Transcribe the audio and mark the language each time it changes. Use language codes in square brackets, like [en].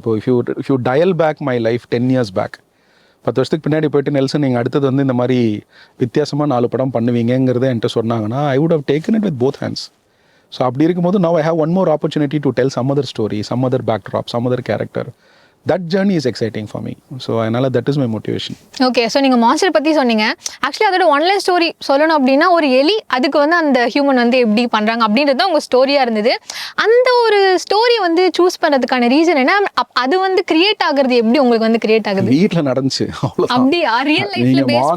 [ta] இப்போ [en] if you dial back my life [ta] 10 years back, 10 வருஷத்துக்கு பின்னாடி போயிட்டு நெல்சன் நீங்கள் அடுத்தது வந்து இந்த மாதிரி வித்தியாசமாக 4 படம் பண்ணுவீங்கிறத என்கிட்ட சொன்னாங்கன்னா [en] I would have taken it with both hands. So [ta] அப்படி இருக்கும்போது [en] Now I have one more opportunity to tell some other story, some other backdrop, some other character. That journey is exciting for me. So that is my motivation. [ta] Okay, so நீங்கள் monster பற்றி சொன்னீங்க. Actually அதோட one line story சொல்லணும் அப்படின்னா, ஒரு எலி அதுக்கு வந்து அந்த ஹியூமன் வந்து எப்படி பண்ணுறாங்க அப்படின்றது தான் உங்கள் ஸ்டோரியாக இருந்தது. அந்த ஒரு ஸ்டோரி வந்து சூஸ் பண்ணுறதுக்கான ரீசன் என்ன? அது வந்து கிரியேட் ஆகுறது எப்படி உங்களுக்கு வந்து கிரியேட் ஆகுது? வீட்டில் நடந்துச்சு அவ்வளோ. அப்படியா? ரியல் லைஃப்ல பேஸ் பண்ணி